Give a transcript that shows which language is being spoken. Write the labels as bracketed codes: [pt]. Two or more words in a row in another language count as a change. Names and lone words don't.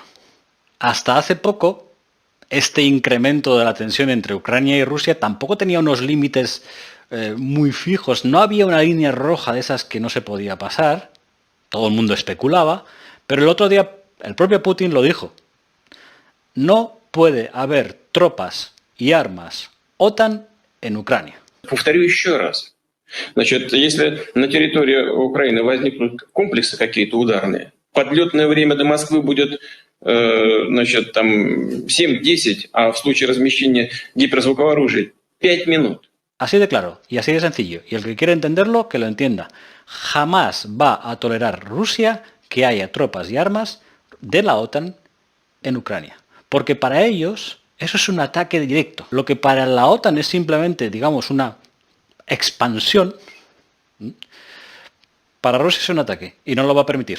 [es] Hasta hace poco, este incremento de la tensión entre Ucrania y Rusia tampoco tenía unos límites muy fijos. No había una línea roja de esas que no se podía pasar. Todo el mundo especulaba. Pero el otro día el propio Putin lo dijo. No puede haber tropas y armas OTAN en Ucrania. [ru] Повторю еще раз. Значит, если на территории Украины возникнут комплексы какие-то ударные, подлетное время до Москвы будет, значит, там 7-10, а в случае размещения гиперзвукового оружия 5 минут. [es] Así de claro y así de sencillo. Y el que quiera entenderlo, que lo entienda. Jamás va a tolerar Rusia que haya tropas y armas de la OTAN en Ucrania. Porque para ellos eso es un ataque directo. Lo que para la OTAN es simplemente, digamos, una expansión, para Rusia es un ataque y no lo va a permitir.